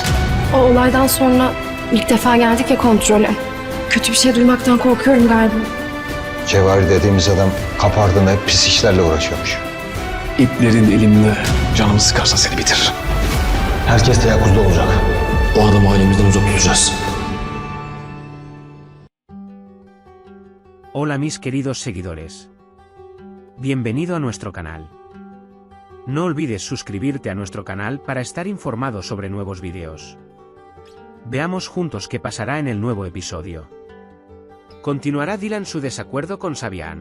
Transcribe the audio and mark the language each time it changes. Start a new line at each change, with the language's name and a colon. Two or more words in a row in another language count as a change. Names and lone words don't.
Turkish: O olaydan sonra ilk defa geldik ya kontrole. Kötü bir şey duymaktan korkuyorum galiba. Cevahir dediğimiz adam kapı ardında hep pis işlerle uğraşıyormuş. İplerin elimde canımı sıkarsa seni bitiririm. Herkes teyakkuzda olacak. O adamı ailemizden uzak tutacağız.
Spanish: Hola mis queridos seguidores. Bienvenido a nuestro canal. No olvides suscribirte a nuestro canal para estar informado sobre nuevos videos. Veamos juntos qué pasará en el nuevo episodio. ¿Continuará Dylan su desacuerdo con Sabian?